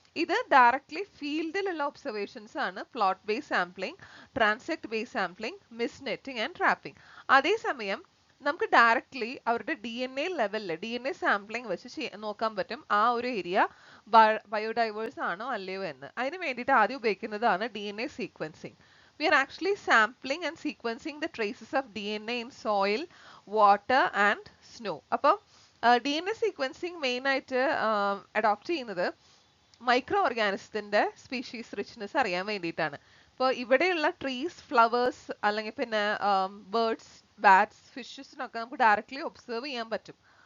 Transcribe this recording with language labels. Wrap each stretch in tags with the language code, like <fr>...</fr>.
<ml>ഇത് directly ഫീൽഡിലുള്ള observations ആണ്. Plot base sampling, ട്രാൻസെക്ട് base sampling, miss netting and trapping. അതേസമയം നമുക്ക് ഡയറക്ട്ലി അവരുടെ DNA ലെവലിൽ DNA സാമ്പിളിംഗ് വെച്ച് നോക്കാൻ പറ്റും ആ ഒരു ഏരിയ ബയോഡൈവേഴ്സ് ആണോ അല്ലയോ എന്ന്. അതിന് വേണ്ടിയിട്ട് ആദ്യം ഉപയോഗിക്കുന്നതാണ് DNA sequencing.</ml> <en>We are actually sampling and sequencing the traces of DNA in soil, water and snow.</en> <ml>അപ്പം DNA സീക്വൻസിങ് മെയിൻ ആയിട്ട് അഡോപ്റ്റ് ചെയ്യുന്നത് മൈക്രോ ഓർഗാനിസത്തിന്റെ സ്പീഷീസ് റിച്ച്നെസ് അറിയാൻ വേണ്ടിയിട്ടാണ്. ഇപ്പോൾ ഇവിടെയുള്ള ട്രീസ്, ഫ്ലവേഴ്സ് അല്ലെങ്കിൽ പിന്നെ ബേർഡ്സ്, ബാറ്റ്സ്, ഫിഷസിനൊക്കെ നമുക്ക് ഡയറക്ട്ലി ഒബ്സർവ് ചെയ്യാൻ പറ്റും</ml>